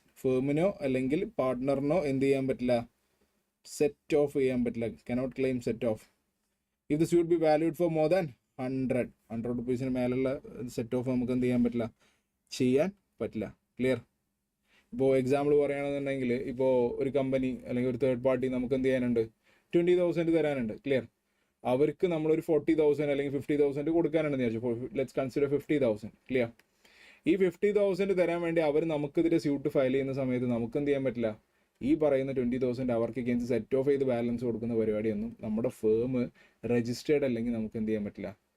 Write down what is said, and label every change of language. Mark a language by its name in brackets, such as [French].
[Malayalam] Firmino അല്ലെങ്കിൽ പാർട്ട്ണറിനോ എന്ത് ചെയ്യാൻ പറ്റില്ല, സെറ്റ് ഓഫ് ചെയ്യാൻ പറ്റില്ല, [English] cannot claim set off. if the suit be valued for more than 100 rupees [Malayalam] മേലുള്ള സെറ്റ് ഓഫ് നമുക്ക് എന്ത് ചെയ്യാൻ പറ്റില്ല. [English] Clear? [Malayalam] ഇപ്പോൾ എക്സാമ്പിൾ പറയുകയാണെന്നുണ്ടെങ്കിൽ ഇപ്പോൾ ഒരു കമ്പനി അല്ലെങ്കിൽ ഒരു തേർഡ് പാർട്ടി നമുക്ക് എന്ത് ചെയ്യാനുണ്ട്, 20,000 തരാനുണ്ട്. ക്ലിയർ? അവർക്ക് നമ്മളൊരു 40,000 അല്ലെങ്കിൽ 50,000 കൊടുക്കാനുണ്ടെന്ന് വിചാരിച്ചു. [English] Let's consider 50,000. [Malayalam] ക്ലിയർ? ഈ 50,000 തരാൻ വേണ്ടി അവർ നമുക്കെതിരെ സ്യൂട്ട് ഫയൽ ചെയ്യുന്ന സമയത്ത് നമുക്ക് എന്ത് ചെയ്യാൻ പറ്റില്ല, ഈ പറയുന്ന 20,000 അവർക്ക് അഗെയിൻസ്റ്റ് സെറ്റ് ഓഫ് ചെയ്ത് ബാലൻസ് കൊടുക്കുന്ന പരിപാടിയൊന്നും നമ്മുടെ ഫേം രജിസ്റ്റേർഡ് അല്ലെങ്കിൽ നമുക്ക് എന്ത് ചെയ്യാൻ പറ്റില്ല.